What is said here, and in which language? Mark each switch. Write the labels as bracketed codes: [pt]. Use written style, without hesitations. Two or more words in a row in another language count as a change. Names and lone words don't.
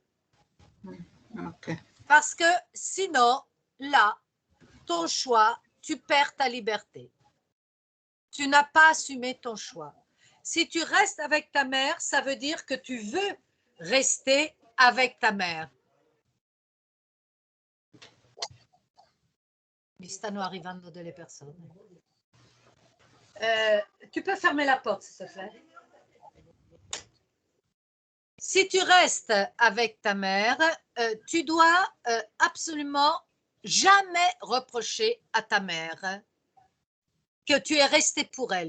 [fr] Okay. Parce que sinon, là, ton choix, tu perds ta liberté. Tu n'as pas assumé ton choix. Si tu restes avec ta mère, ça veut dire que tu veux rester avec ta mère. [it] Mi stanno arrivando delle persone. [fr] Tu peux fermer la porte, s'il te plaît? Si tu restes avec ta mère, tu dois absolument jamais reprocher à ta mère que tu es resté pour elle.